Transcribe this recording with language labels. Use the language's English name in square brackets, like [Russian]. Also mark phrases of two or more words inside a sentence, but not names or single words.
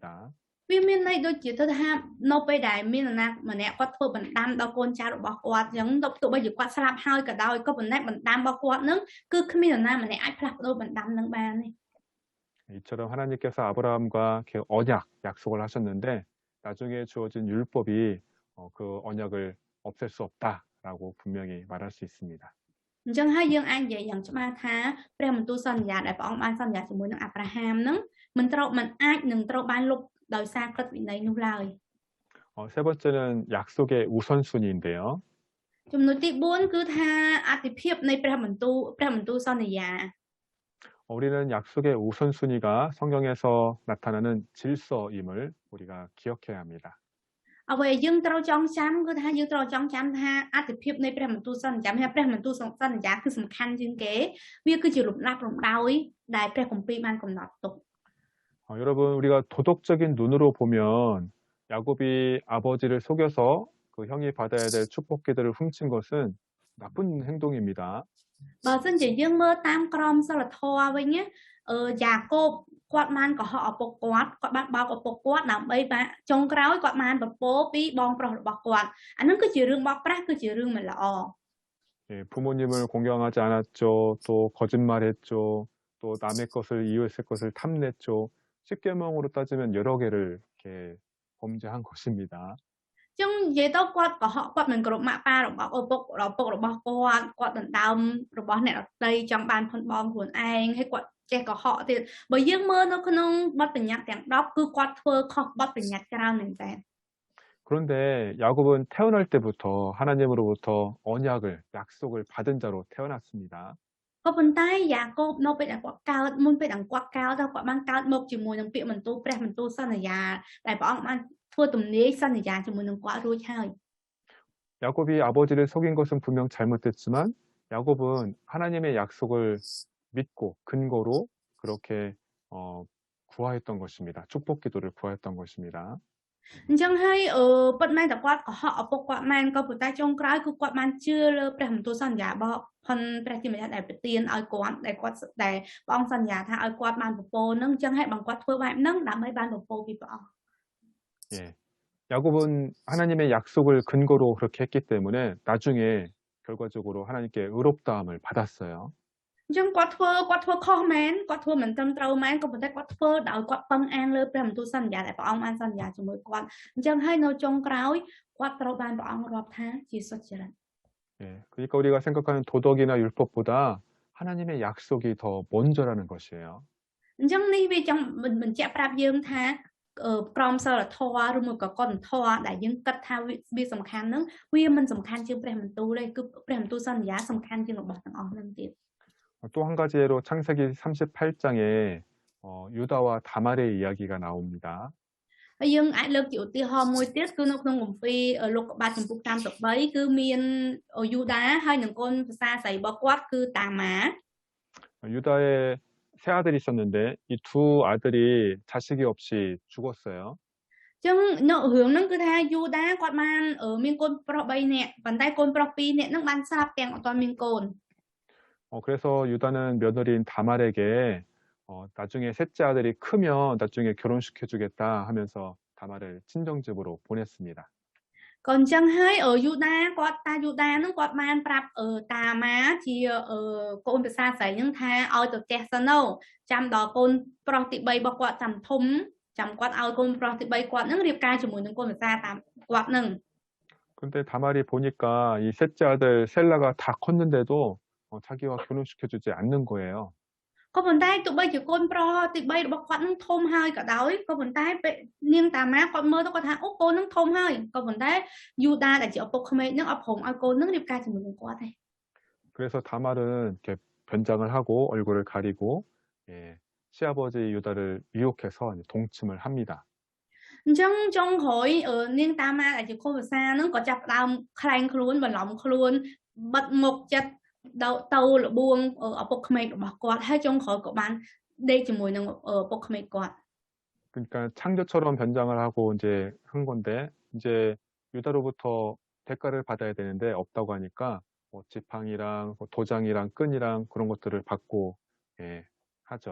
[Khmer] វាមានន័យដូចជាទៅថានៅពេលដែលមាននរណាម្នាក់គាត់ធ្វើបណ្ដាំដល់កូនចៅរបស់គាត់អញ្ចឹងទោះបីជាគាត់ស្លាប់ហើយក៏ដោយក៏ប៉ុន្តែបណ្ដាំរបស់គាត់នឹងគឺគ្មាននរណាម្នាក់អាចផ្លាស់ប្ដូរបណ្ដាំនឹងបានទេ [Korean] 이처럼 하나님께서 아브라함과 이렇게 언약, 약속을 하셨는데 나중에 주어진 율법이 그 언약을 없앨 수 없다라고 분명히 말할 수 있습니다. [Khmer] អញ្ចឹងហើយយើងអាចនិយាយយ៉ាងច្បាស់ថាព្រះបន្ទូលសន្យាដែលព្រះអង្គបានសន្យាជាមួយនឹងអាប់រ៉ាហាមនឹងមិនអាចនឹងត្រូវបានលុបដោយសារក្រឹតវិន័យនោះឡើយ [Korean] 세 번째는 약속의 우선순위인데요. [Khmer] ចំណុចទី4គឺថាអតិភិបនៃព្រះបន្ទូលសន្យា [Korean] 우리는 약속의 우선순위가 성경에서 나타나는 질서임을 우리가 기억해야 합니다. [Khmer] អ្វីយើងត្រូវចងចាំគឺថាយើងត្រូវចងចាំថាអតិភិបនៃព្រះបន្ទូលសន្យាព្រះបន្ទូលសន្យាគឺសំខាន់ជាងគេវាគឺជាលំដាប់លំដោយដែលព្រះគម្ពីរបានកំណត់ទុក [Korean] 여러분 우리가 도덕적인 눈으로 보면 야곱이 아버지를 속여서 그 형이 받아야 될 축복 기들을 훔친 것은 나쁜 행동입니다. [Khmer] បើសិនជាយើងមើលតាមក្រមសីលធម៌វិញយ៉ាកូបគាត់បានកុហកឪពុកគាត់បានបោកឪពុកគាត់ដើម្បីបានចុងក្រោយគាត់បានប្រពោពីបងប្រុសរបស់គាត់អានឹងគឺជារឿងបោកប្រាស់គឺជារឿងមិនល្អ [Korean] 부모님을 공경하지 않았죠. 또 거짓말했죠. 또 남의 것을 이웃의 것을 탐냈죠. 10계명으로 따지면 여러 개를 이렇게 범죄한 것입니다. [Khmer] ចឹងនិយាយទៅគាត់កុហកគាត់មិនគ្រប់ម៉ាក់ប៉ារបស់ឪពុករបស់គាត់ដណ្ដើមរបស់អ្នកដទៃចង់បានផុនបងខ្លួនឯងហើយគាត់ចេះកុហកទៀតបើយើងមើលនៅក្នុងបទបញ្ញត្តិទាំង10គឺគាត់ធ្វើខុសបទបញ្ញត្តិច្រើនមែនតើ [Korean] 그런데 야곱은 태어날 때부터 하나님으로부터 언약을 약속을 받은 자로 태어났습니다. [Khmer] ក៏ប៉ុន្តែយ៉ាកូបនៅពេលដែលគាត់កើតមុនពេលដែលគាត់កើតទៅគាត់បានកើតមកជាមួយនឹងពាក្យបន្ទូលព្រះបន្ទូលសន្យាដែលព្រះអង្គបានធ្វើទំនាយសន្យាជាមួយនឹងគាត់រួចហើយ [Korean] 야곱이 아버지를 속인 것은 분명 잘못됐지만 야곱은 하나님의 약속을 믿고 근거로 그렇게 구하였던 것입니다. 축복 기도를 구하였던 것입니다. [Khmer] អញ្ចឹងហើយពិតមែនតែគាត់កុហកឪពុកគាត់មែនក៏ប៉ុន្តែចុងក្រោយគឺគាត់បានជឿលើព្រះបន្ទូលសន្យារបស់ព្រះជាម្ចាស់ដែលប្រទានឲ្យគាត់ដែលព្រះអង្គសន្យាថាឲ្យគាត់បានពពកនឹងអញ្ចឹងហើយបងគាត់ធ្វើបែបហ្នឹងដើម្បីបានពពកពីព្រះអង្គ [Korean] 예. 야곱은 하나님의 약속을 근거로 그렇게 했기 때문에 나중에 결과적으로 하나님께 의롭다함을 받았어요. [Khmer] អញ្ចឹងគាត់ធ្វើខុសមែនគាត់ធ្វើមិនត្រឹមត្រូវមែនក៏ប៉ុន្តែគាត់ធ្វើដោយគាត់ពឹងអាងលើព្រះបន្ទូលសន្យាដែលព្រះអង្គបានសន្យាជាមួយគាត់អញ្ចឹងហើយនៅចុងក្រោយគាត់ត្រូវបានព្រះអង្គរាប់ថាជាសុចរិត [Korean] 예. 그러니까 우리가 생각하는 도덕이나 율법보다 하나님의 약속이 더 먼저라는 것이에요. [Khmer] អញ្ចឹងនេះវាចង់បញ្ជាក់ប្រាប់យើងថាក្រមសីលធម៌ឬមួយក៏កុសលធម៌ដែលយើងគិតថាវាសំខាន់ហ្នឹងវាមិនសំខាន់ជាងព្រះបន្ទូលទេគឺព្រះបន្ទូលសន្យាសំខាន់ជាងរបស់ទាំងអស់ហ្នឹងទៀត [Korean] 또 한 가지 예로 창세기 38장에 유다와 다말의 이야기가 나옵니다. [Khmer] ហើយយើងអាចលើកជាឧទាហរណ៍មួយទៀតគឺនៅក្នុងគម្ពីរលោកុបាទចំពុក33គឺមានយូដាហើយនឹងកូនភាសាស្រីរបស់គាត់គឺតាម៉ា [Korean] 유다의 세 아들이 있었는데 이 두 아들이 자식이 없이 죽었어요. [Khmer] អញ្ចឹងនៅរឿងហ្នឹងគឺថាយូដាគាត់បានមានកូនប្រុស3នាក់ប៉ុន្តែកូនប្រុស2នាក់ហ្នឹងបានស្លាប់ទាំងអត់ទាន់មានកូន [Korean] 그래서 유다는 며느리인 다말에게 나중에 셋째 아들이 크면 나중에 결혼시켜주겠다 하면서 다말을 친정집으로 보냈습니다. [Khmer] ក៏អញ្ចឹងហើយយូដាហ្នឹងគាត់បានប្រាប់តាម៉ាជាកូនភាសាស្រីហ្នឹងថាឲ្យទៅផ្ទះសិនទៅចាំដល់កូនប្រុសទី3របស់គាត់តាមធំចាំគាត់ឲ្យកូនប្រុសទី3គាត់ហ្នឹងរៀបការជាមួយនឹងកូនភាសាតាមគាត់ហ្នឹង [Korean] 근데 다말이 보니까 이 셋째 아들 셀라가 다 컸는데도 자기와 결혼시켜주지 않는 거예요. [Khmer] ក៏ប៉ុន្តែទោះបីជាកូនប្រុសទី3របស់គាត់នឹងធំហើយក៏ដោយក៏ប៉ុន្តែនាងតាម៉ាគាត់មើលទៅគាត់ថាអូកូននឹងធំហើយក៏ប៉ុន្តែយូដាដែលជាឪពុកក្មេកនឹងអត់ព្រមឲ្យកូននឹងរៀបការជាមួយនឹងគាត់ទេ [Korean] 그래서 다말은 이렇게 변장을 하고 얼굴을 가리고 시아버지 유다를 유혹해서 동침을 합니다. [Khmer] អញ្ចឹងចុងក្រោយនាងតាម៉ាដែលជាកូនភាសានឹងក៏ចាប់ផ្ដើមខ្លែងខ្លួនបន្លំខ្លួនបិទមុខចិត្តទៅលបួងឪពុកក្មេករបស់គាត់ហើយចុងក្រោយក៏បានដេកជាមួយនឹងឪពុកក្មេកគាត់ [Korean] 그러니까 창조처럼 변장을 하고 이제 한 건데 이제 유다로부터 대가를 받아야 되는데 없다고 하니까 뭐 지팡이랑 도장이랑 끈이랑 그런 것들을 받고 하죠.